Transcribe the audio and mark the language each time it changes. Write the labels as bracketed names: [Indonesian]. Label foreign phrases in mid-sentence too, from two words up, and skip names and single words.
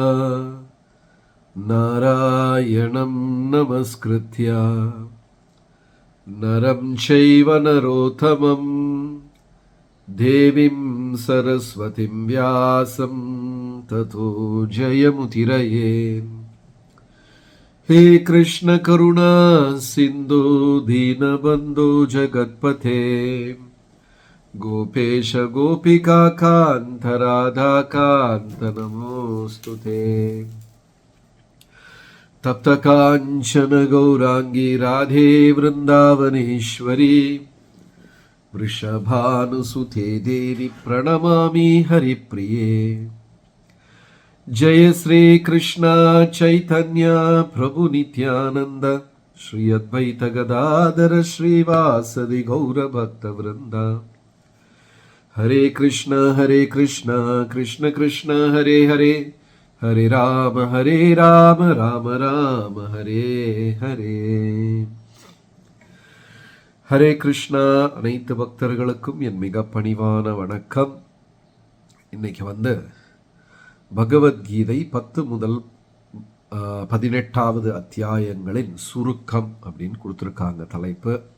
[Sanskrit] नारायणं नमस्कृत्य नरं चैव नरोत्तमम् देवीं सरस्वतीं व्यासं ततो जयमुदीरयेत्. हे कृष्ण करुणा सिन्धो दीनबन्धो जगत्पते गोपेश गोपिका कांत राधा कांत नमोस्तुते. तप्त कांचन गौरांगी राधे वृंदावनेश्वरी वृषभानुसुते देवी प्रणमामि हरिप्रिये. जय श्री कृष्ण चैतन्य प्रभु नित्यानंद श्री अद्वैत गदाधर श्रीवासदि गौर भक्त वृंदा. हरे कृष्ण कृष्ण कृष्ण हरे हरे, हरे राम राम राम हरे हरे. हरे कृष्ण. [Tamil] அனைத்து பக்தர்களுக்கும் என் மிக பணிவான வணக்கம். இன்னைக்கு பகவத்கீதை 10 முதல் 18வது அத்தியாயங்களின் சுருக்கம் அப்படின்னு கொடுத்துருக்காங்க தலைப்பு.